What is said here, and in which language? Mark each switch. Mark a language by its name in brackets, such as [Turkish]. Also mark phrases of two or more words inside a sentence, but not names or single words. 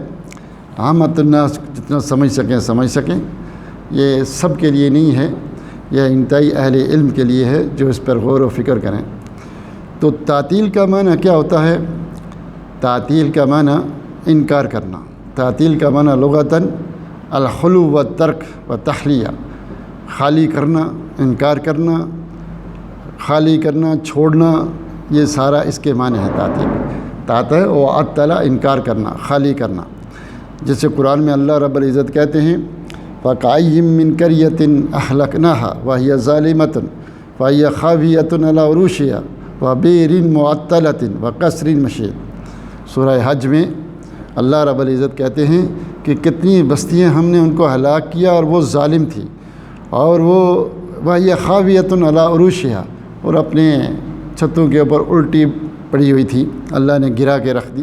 [Urdu] عامۃ الناس جتنا سمجھ سکیں، یہ سب کے لیے نہیں ہے، یہ انتہائی اہل علم کے لیے ہے جو اس پر غور و فکر کریں. تو تعطیل کا معنی کیا ہوتا ہے؟ تعطیل کا معنی انکار کرنا. تعطیل کا معنی لغتاً [Arabic] الخلو و ترک و تخلیہ، [Urdu] خالی کرنا، انکار کرنا، خالی کرنا، چھوڑنا، یہ سارا اس کے معنی ہے تعطیل. تعطیل و عطل، انکار کرنا، خالی کرنا. جیسے قرآن میں اللہ رب العزت کہتے ہیں [Arabic] فَكَأَيٍّ مِّن قَرْيَةٍ أَهْلَكْنَاهَا وَهِيَ ظَالِمَةٌ فَهِيَ خَاوِيَةٌ عَلَىٰ عُرُوشِهَا وَبِئْرٍ مُّعَطَّلَةٍ وَقَصْرٍ مَّشِيدٍ. [Urdu] سورہ حج میں اللہ رب العزت کہتے ہیں کہ کتنی بستیاں ہم نے ان کو ہلاک کیا اور وہ ظالم تھی، اور وہ یہ [Arabic] خاویۃ علی عروشہا، [Urdu] اور اپنے چھتوں کے اوپر الٹی پڑی ہوئی تھی، اللہ نے گرا کے رکھ دی۔